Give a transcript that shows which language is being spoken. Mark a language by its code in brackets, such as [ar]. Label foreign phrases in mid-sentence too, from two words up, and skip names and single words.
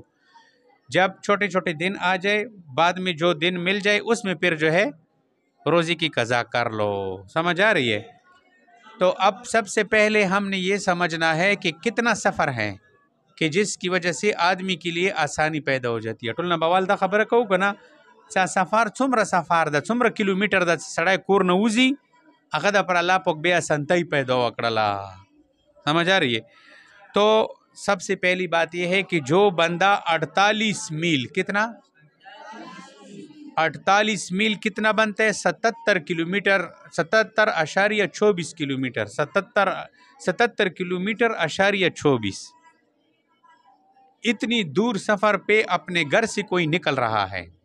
[ur] جب چھوٹے چھوٹے دن آ جائے، بعد میں جو دن مل جائے اس میں پھر جو ہے روزے کی قضا کر لو۔ سمجھ آ رہی ہے؟ تو اب سب سے پہلے ہم نے یہ سمجھنا ہے کہ کتنا سفر ہے کہ جس کی وجہ سے آدمی کے لیے آسانی پیدا ہو جاتی ہے۔ [ps] ټول نه بوال دا خبره کوو که نه چې سفر څومره سفر ده، څومره کیلومیټر ده، سړی کور نه وځي هغه د پر الله پاک بیا اسانتۍ پیدا وکړله۔ [ur] سمجھ آ رہی ہے؟ تو سب سے پہلی بات یہ ہے کہ جو بندہ 48 میل، کتنا 48 میل کتنا بنتا ہے؟ 77 کلومیٹر، 77.24 کلومیٹر، 77 کلومیٹر اشاریہ 24، اتنی دور سفر پہ اپنے گھر سے کوئی نکل رہا ہے،